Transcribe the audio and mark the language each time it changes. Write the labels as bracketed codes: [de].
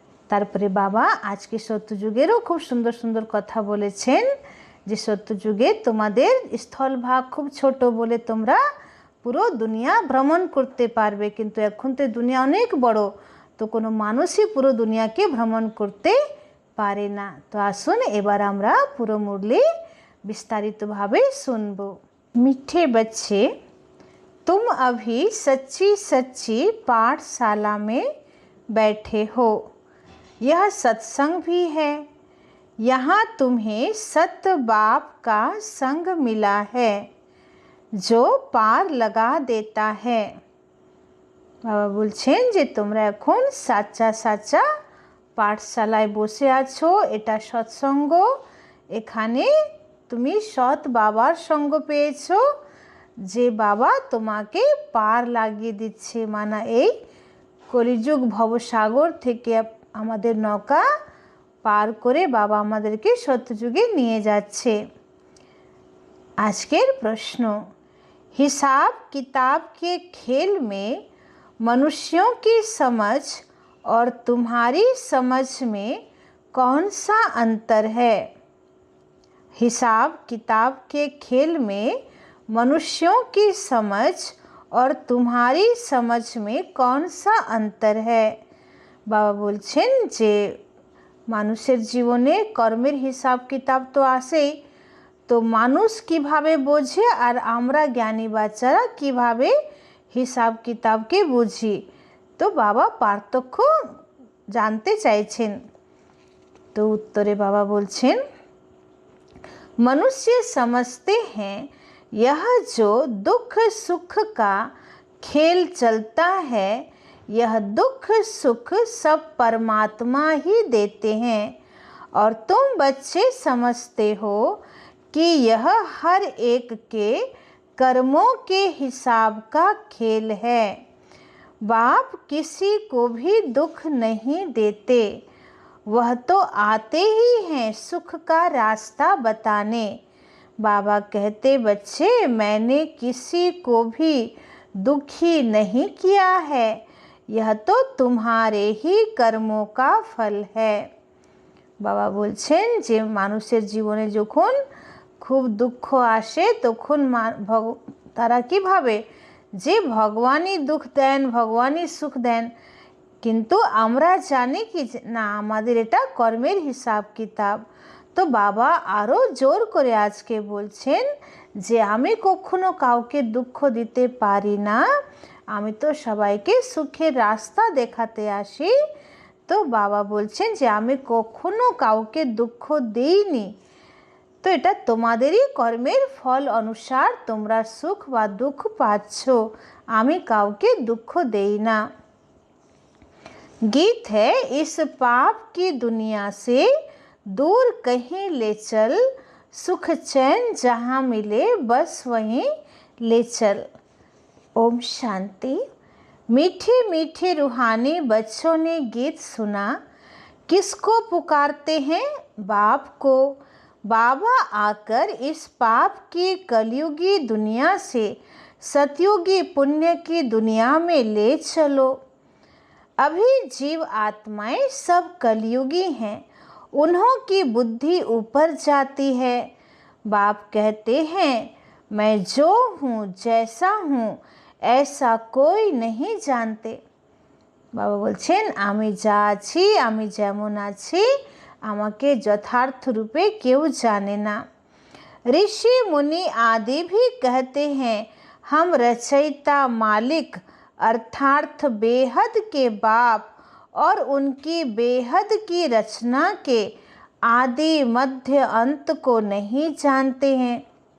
[bn] তারপরে বাবা আজকে সত্যযুগেরও খুব সুন্দর সুন্দর কথা বলেছেন যে সত্যযুগে তোমাদের স্থলভাগ খুব ছোট বলে তোমরা পুরো দুনিয়া ভ্রমণ করতে পারবে, কিন্তু এখন তো দুনিয়া অনেক বড়, তো কোনো মানুষই পুরো দুনিয়াকে ভ্রমণ করতে পারে না। তো আসুন এবার আমরা পুরো মুরলি विस्तारितভাবে सुनब। [hi] मीठे बच्चे, तुम अभी सच्ची सच्ची पाठशाला में बैठे हो। यह सत्संग भी है। यहाँ तुम्हें सत बाप का संग मिला है जो पार लगा देता है। [bn] বাবা বলছেন যে তোমরা এখন সাচ্চা সাচ্চা পাঠশালায় বসে আছো, এটা সৎসঙ্গ। এখানে তুমি সৎ বাবার সঙ্গ পেয়েছো, যে বাবা তোমাকে পার লাগিয়ে দিচ্ছে, এই কলিযুগ ভবসাগর থেকে আমাদের নৌকা পার করে বাবা আমাদেরকে সত্যযুগে নিয়ে যাচ্ছে। আজকের প্রশ্ন, [hi] हिसाब किताब के खेल में मनुष्यों की समझ और तुम्हारी समझ में कौन सा अंतर है? हिसाब किताब के खेल में मनुष्यों की समझ और तुम्हारी समझ में कौन सा अंतर है? [bn] বাবা বলছেন যে মানুষের জীবনে কর্মের হিসাব কিতাব তো আসেই, তো মানুষ কিভাবে বোঝে আর আমরা জ্ঞানী বাচ্চারা কিভাবে হিসাব কিতাবকে বুঝি। তো বাবা পার্থক্য জানতে চাইছেন। তো উত্তরে বাবা বলছেন [hi] मनुष्य समझते हैं यह जो दुख सुख का खेल चलता है, यह दुख सुख सब परमात्मा ही देते हैं, और तुम बच्चे समझते हो कि यह हर एक के कर्मों के हिसाब का खेल है। बाप किसी को भी दुख नहीं देते, वह तो आते ही हैं सुख का रास्ता बताने। बाबा कहते बच्चे मैंने किसी को भी दुखी नहीं किया है, यह तो तुम्हारे ही कर्मों का फल है। [bn] বাবা বলছেন যে মানুষের জীবনে যখন খুব দুঃখ আসে তখন তারা কি ভাবে যে ভগবানই দুঃখ দেন, ভগবানই সুখ দেন, কিন্তু আমরা জানি কি না আমাদের এটা কর্মের হিসাব কিতাব। তো বাবা আরও জোর করে আজকে বলছেন যে আমি কখনো কাউকে দুঃখ দিতে পারি না, আমি তো সবাইকে সুখের রাস্তা দেখাতে আসি। তো বাবা বলছেন যে আমি কখনো কাউকে দুঃখ দিইনি, তো এটা তোমাদেরই কর্মের ফল অনুসার তোমরা সুখ বা দুঃখ পাচ্ছ, आमी काउके दुख देई ना। [hi] गीत है, इस पाप की दुनिया से दूर कहीं ले चल, सुख चैन जहाँ मिले बस वहीं ले चल। ओम शांति। मीठे मीठे रूहानी बच्चों ने गीत सुना। किसको पुकारते हैं? बाप को। बाबा आकर इस पाप की कलयुगी दुनिया से सतयुगी पुण्य की दुनिया में ले चलो। अभी जीव आत्माएं सब कलयुगी हैं, उन्हों की बुद्धि ऊपर जाती है। बाप कहते हैं, मैं जो हूँ, जैसा हूँ, ऐसा कोई नहीं जानते। [bn] बाबा बोलছেন, আমি যা আছি, আমি যেমন আছি, আমাকে যথার্थ रूपे केउ जाने ना। [hi] ऋषि मुनि आदि भी कहते हैं, हम रचयिता मालिक अर्थार्थ बेहद के बाप और उनकी बेहद की रचना के आदि मध्य अंत को नहीं जानते हैं।